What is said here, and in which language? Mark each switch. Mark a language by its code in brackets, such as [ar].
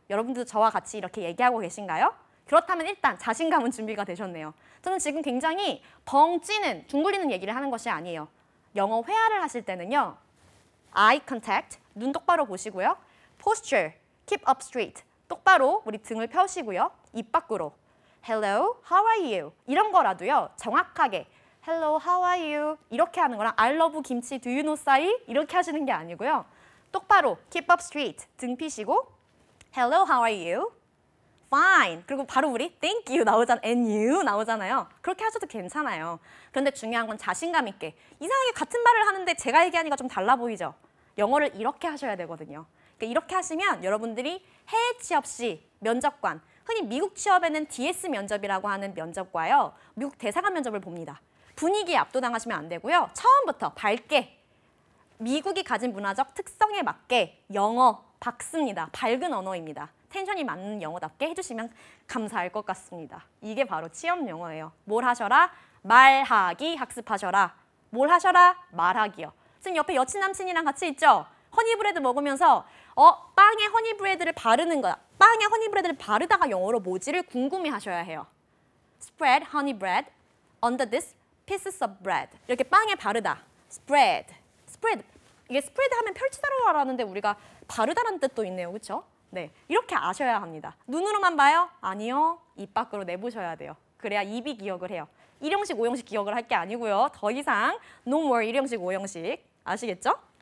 [ko] 여러분들도 저와 같이 이렇게 얘기하고 계신가요? 그렇다면 일단 자신감은 준비가 되셨네요. 저는 지금 굉장히 벙 찌는, 둥글리는 얘기를 하는 것이 아니에요. 영어 회화를 하실 때는요. [en] eye contact, [ko] 눈 똑바로 보시고요. [en] posture, keep up straight, [ko] 똑바로 우리 등을 펴시고요. 입 밖으로 [en] hello, how are you? [ko] 이런 거라도요. 정확하게 [en] hello, how are you? [ko] 이렇게 하는 거랑 [en] I love 김치, do you know 싸이? [ko] 이렇게 하시는 게 아니고요. 똑바로 [en] keep up straight, [ko] 등 피시고 [en] hello, how are you? fine. [ko] 그리고 바로 우리 [en] thank you and you [ko] 나오잖아요. 그렇게 하셔도 괜찮아요. 그런데 중요한 건 자신감 있게. 이상하게 같은 말을 하는데 제가 얘기하니까 좀 달라 보이죠? 영어를 이렇게 하셔야 되거든요. 그러니까 이렇게 하시면 여러분들이 해외 취업 시 면접관, 흔히 미국 취업에는 DS 면접이라고 하는 면접과요. 미국 대사관 면접을 봅니다. 분위기에 압도당하시면 안 되고요. 처음부터 밝게 미국이 가진 문화적 특성에 맞게 영어 박습니다. 밝은 언어입니다. 텐션이 맞는 영어답게 해주시면 감사할 것 같습니다. 이게 바로 취업 영어예요. 뭘 하셔라? 말하기 학습하셔라. 뭘 하셔라? 말하기요. 지금 옆에 여친 남친이랑 같이 있죠? 허니브레드 먹으면서 빵에 허니브레드를 바르는 거야. 빵에 허니브레드를 바르다가 영어로 뭐지를 궁금해 하셔야 해요. [en] Spread honey bread under this pieces of bread. [ko] 이렇게 빵에 바르다. Spread. 이게 spread 하면 펼치다라고 하는데 우리가 바르다라는 뜻도 있네요. 그렇죠? 네, 이렇게 아셔야 합니다. 눈으로만 봐요? 아니요. 입 밖으로 내보셔야 돼요. 그래야 입이 기억을 해요. 1형식, 5형식 기억을 할 게 아니고요. 더 이상 [en] no more [ko] 1형식, 5형식 아시겠죠?